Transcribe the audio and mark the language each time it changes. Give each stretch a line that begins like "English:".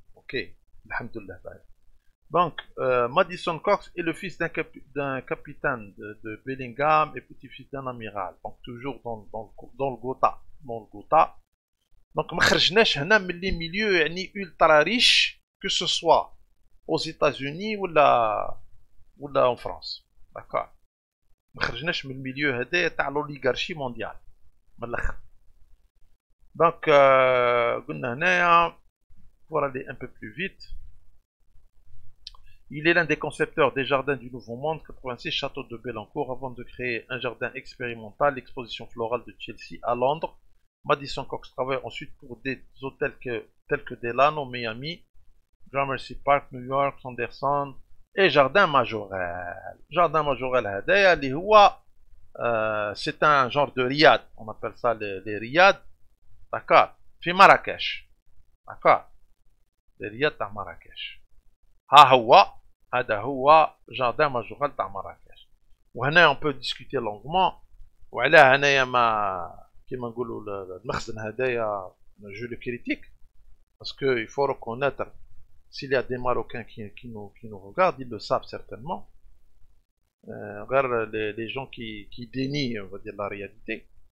French: Ok, alhamdulillah. Donc, Madison Cox est le fils d'un capitaine de Bellingham et petit-fils d'un amiral. Donc, toujours dans le Ghouta. Donc,
Arabic: ما خرجناش هنا من
French: les milieux
Arabic: يعني
French: ultra riches, que ce soit aux États-Unis ou en France. D'accord.
Arabic: ما خرجناش من الميليو هذايا تاع
French: l'oligarchie mondiale
Arabic: من الاخر. دونك قلنا هنايا
French: pour aller un peu plus vite Il est l'un des concepteurs des jardins du Nouveau Monde, 86 château de Belancourt, avant de créer un jardin expérimental, l'exposition florale de Chelsea à Londres. Madison Cox travaille ensuite pour des hôtels tels que Delano, Miami, Gramercy Park, New York, Sanderson et Jardin Majorel. Jardin Majorel
Arabic: هذايا اللي هو
French: c'est un genre de riad, on appelle ça les riad, d'accord,
Arabic: في مراكش,
French: d'accord, les riad
Arabic: تاع مراكش. هذا هو جاردان ماجورال تاع مراكش. وهنا
French: on peut discuter longuement
Arabic: وعلاه هنايا ما كيما نقولوا المخزن هذايا جو لو كريتيك
French: parce que il faut reconnaître s'il y a des Marocains qui nous regardent, ils le savent certainement. Regarde les gens qui dénient, on va dire, la réalité.